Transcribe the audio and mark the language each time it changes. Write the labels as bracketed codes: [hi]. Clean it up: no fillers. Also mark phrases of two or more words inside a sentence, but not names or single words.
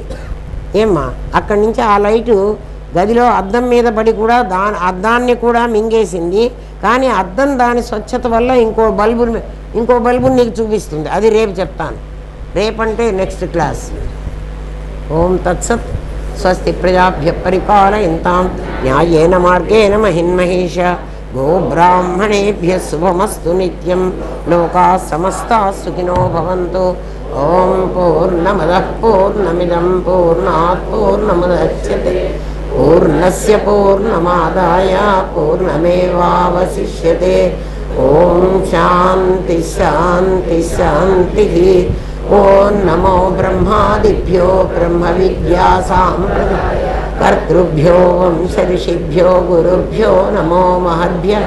[te] ఏమ్మా, అక్కడి నుంచి ఆ లైటు గదిలో అద్దం మీద పడి కూడా అద్దాన్ని కూడా మింగేసింది. కానీ అద్దం దాని స్వచ్ఛత వల్ల ఇంకో బల్బుని నీకు చూపిస్తుంది. అది రేపు చెప్తాను. రేపంటే [en] next class. [sa] ओं तत्सत्. स्वस्ति प्रजाभ्य परिपालयन्तां न्यायेन मार्गेण महिन्महेश गोब्राह्मणेभ्यः शुभमस्तु नित्यं. लोकाः समस्ताः सुखिनो भवन्तु. ओं पूर्णमदः पूर्णमिदं पूर्णात् पूर्णमुदच्यते पूर्णस्य पूर्णमादाय पूर्णमेवावशिष्यते. ओं शान्ति शान्ति शान्ति. ओं नमो ब्रह्मादिभ्यो ब्रह्म विद्या सांप्रदाय कर्तृभ्यो वंश-ऋषिभ्यो गुरुभ्यो नमो महद्भ्यः.